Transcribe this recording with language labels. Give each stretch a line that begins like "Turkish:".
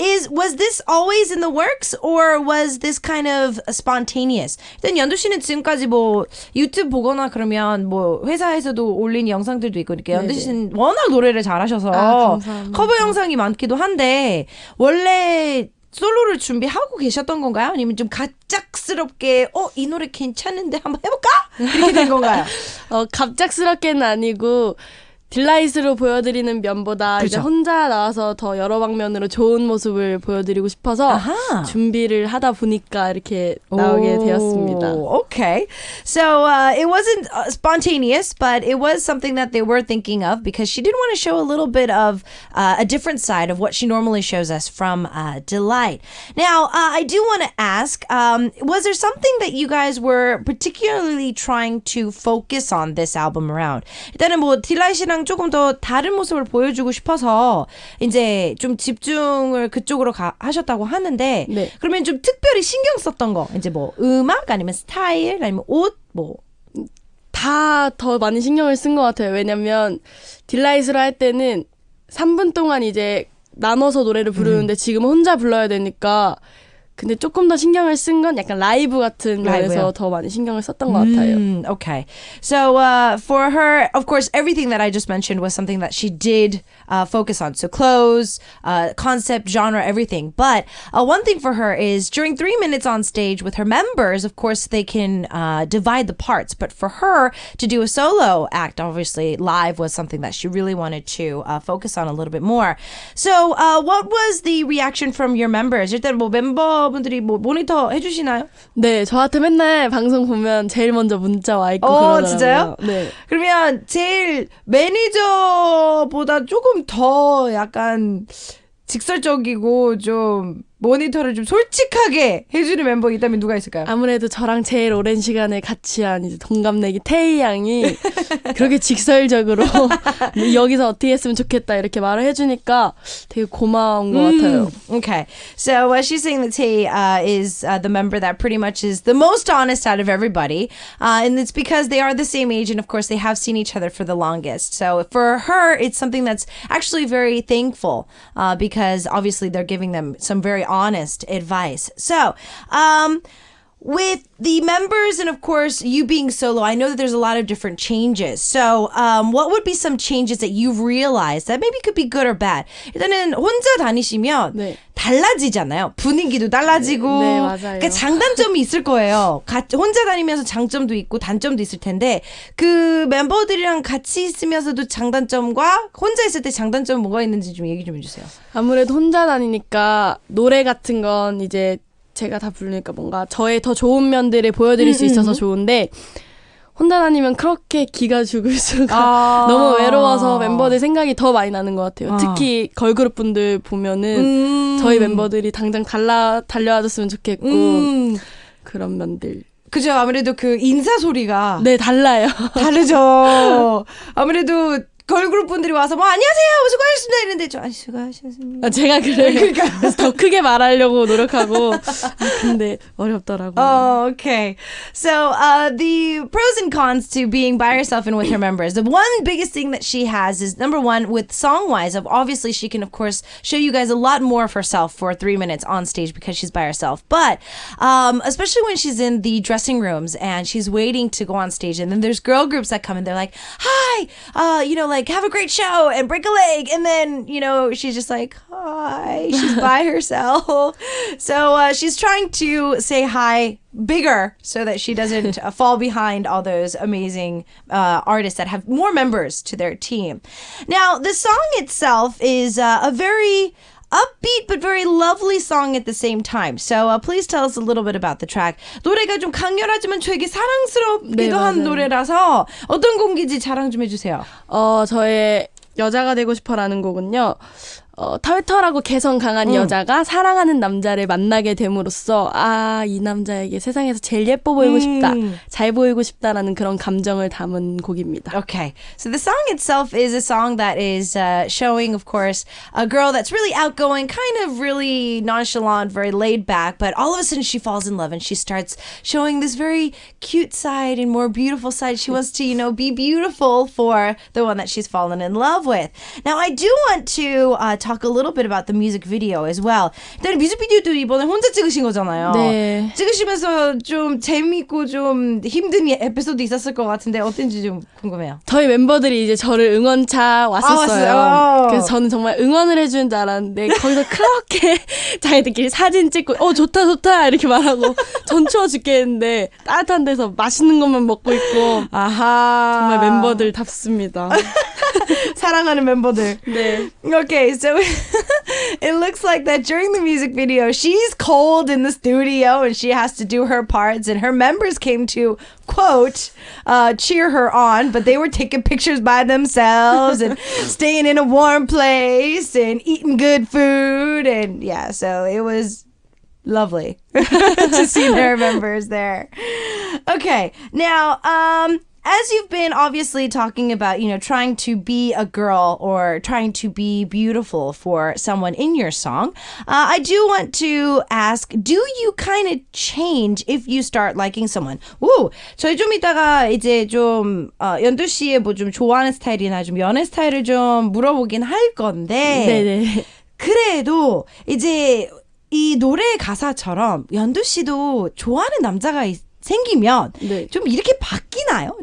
English: Was this always in the works, or was this kind of spontaneous?
Korean: 일단 연두 씨는 지금까지 뭐 유튜브 보거나 그러면 뭐 회사에서도 올린 영상들도 있고 이렇게 연두 씨는 워낙 노래를 잘하셔서 커버 영상이 많기도 한데 원래 솔로를 준비하고 계셨던 건가요? 아니면 좀 갑작스럽게 이 노래 괜찮은데 한번 해볼까? 이렇게 된 건가요? 갑작스럽게는 아니고 딜라이트로 보여드리는 면보다 그렇죠. 이제 혼자 나와서 더 여러 방면으로 좋은 모습을 보여드리고 싶어서 아하. 준비를 하다 보니까 이렇게 나오게 되었습니다.
English: Okay. So it wasn't spontaneous, but it was something that they were thinking of because she did want to show a little bit of a different side of what she normally shows us from Delight. Now, I do want to ask, was there something that you guys were particularly trying to focus on this album around?
Korean: 일단은 뭐 딜라이트랑 조금 더 다른 모습을 보여주고 싶어서 이제 좀 집중을 그쪽으로 하셨다고 하는데 네. 그러면 좀 특별히 신경 썼던 거 이제 뭐 음악 아니면 스타일 아니면 옷 뭐 다 더 많이 신경을 쓴 것 같아요. 왜냐면 딜라이트로 할 때는 3분 동안 이제 나눠서 노래를 부르는데 지금 혼자 불러야 되니까 근데 조금 더 신경을 쓴 건 약간 라이브 같은 면에서 더 많이 신경을 썼던 것 같아요.
English: Okay. So for her, of course, everything that I just mentioned was something that she did focus on. So clothes, concept, genre, everything. But one thing for her is during 3 minutes on stage with her members, of course, they can divide the parts. But for her to do a solo act, obviously, live was something that she really wanted to focus on a little bit more. So what was the reaction from your members?
Korean: 일단 뭐 멤버분들이 뭐 모니터 해주시나요? 네, 저한테 맨날 방송 보면 제일 먼저 문자 와 있고 그러더라고요. 진짜요? 네. 그러면 제일 매니저보다 조금 더 약간 직설적이고 좀 모니터를 좀 솔직하게 해주는 멤버 있다면 누가 있을까요? 아무래도 저랑 제일 오랜 시간을 같이 한 이제 동갑내기 태희 양이 그렇게 직설적으로 여기서 어떻게 했으면 좋겠다 이렇게 말을 해주니까 되게 고마운 것 같아요.
English: Okay. So she's saying that Tae is the member that pretty much is the most honest out of everybody. And it's because they are the same age and of course they have seen each other for the longest. So for her, it's something that's actually very thankful because obviously they're giving them some very honest advice. So, with the members and of course you being solo, I know that there's a lot of different changes. So, what would be some changes that you've realized that maybe could be good or bad?
Korean: 일단은 혼자 다니시면 네. 달라지잖아요. 분위기도 달라지고. 네, 맞아요. 그러니까 장단점이 있을 거예요. 혼자 다니면서 장점도 있고 단점도 있을 텐데 그 멤버들이랑 같이 있으면서도 장단점과 혼자 있을 때 장단점 뭐가 있는지 좀 얘기 좀 해주세요. 아무래도 혼자 다니니까 노래 같은 건 이제 제가 다 부르니까 뭔가 저의 더 좋은 면들을 보여드릴 수 있어서 좋은데 혼자 다니면 그렇게 기가 죽을 수가 너무 외로워서 멤버들 생각이 더 많이 나는 것 같아요. 특히 걸그룹 분들 보면은 저희 멤버들이 당장 달려와줬으면 좋겠고 그런 면들. 그죠. 아무래도 그 인사 소리가 네, 달라요. 다르죠. 아무래도 걸그룹 분들이 와서 뭐 안녕하세요 수고하셨습니다 이랬는데 좀 수고하셨습니다. 제가 그래요. 그래서 더 크게 말하려고 노력하고 근데 어렵더라고요.
English: Okay. So the pros and cons to being by herself and with her members. The one biggest thing that she has is number one with song-wise. Obviously, she can of course show you guys a lot more of herself for 3 minutes on stage because she's by herself. But especially when she's in the dressing rooms and she's waiting to go on stage, and then there's girl groups that come and they're like, "Hi, like have a great show and break a leg," and then she's just like, "Hi." She's by herself. So she's trying to say hi bigger so that she doesn't fall behind all those amazing artists that have more members to their team. Now, the song itself is a very upbeat but very lovely song at the same time. So please tell us a little bit about the track.
Korean: 노래가 좀 강렬하지만 되게 사랑스럽기도 한 노래라서 어떤 곡인지 자랑 좀 해주세요. 저의 여자가 되고 싶어라는 곡은요. 털털하고 개성 강한 여자가 사랑하는 남자를 만나게 됨으로써 이 남자에게 세상에서 제일 예뻐 보이고 싶다, 잘 보이고 싶다라는 그런 감정을 담은 곡입니다.
English: Okay, so the song itself is a song that is showing, of course, a girl that's really outgoing, kind of really nonchalant, very laid back, but all of a sudden she falls in love and she starts showing this very cute side and more beautiful side. She wants to, be beautiful for the one that she's fallen in love with. Now, I do want to talk a little bit about the music video as well.
Korean: 일단 뮤직비디오도 이번에 혼자 찍으신 거잖아요. 네. 찍으시면서 좀 재밌고 좀 힘든 에피소드 있었을 것 같은데 어땠는지 좀 궁금해요. 저희 멤버들이 이제 저를 응원차 왔었어요. 그래서 저는 정말 응원을 해주는 줄 알았는데 거기서 그렇게 자기들끼리 사진 찍고 좋다 이렇게 말하고 전 추워 죽겠는데 따뜻한 데서 맛있는 것만 먹고 있고 정말 멤버들답습니다. 사랑하는 멤버들. 네.
English: Okay, so it looks like that during the music video, she's cold in the studio and she has to do her parts, and her members came to, quote, cheer her on, but they were taking pictures by themselves and staying in a warm place and eating good food, and yeah, so it was lovely to see their members there. Okay, now, as you've been obviously talking about, trying to be a girl or trying to be beautiful for someone in your song, I do want to ask, do you kind of change if you start liking someone?
Korean: 저희 좀 이따가 이제 좀 연두 씨의 뭐 좀 좋아하는 스타일이나 좀 연애 스타일을 좀 물어보긴 할 건데, 네네. 그래도 이제 이 노래 가사처럼 연두 씨도 좋아하는 남자가 생기면 좀 이렇게 바뀌나요?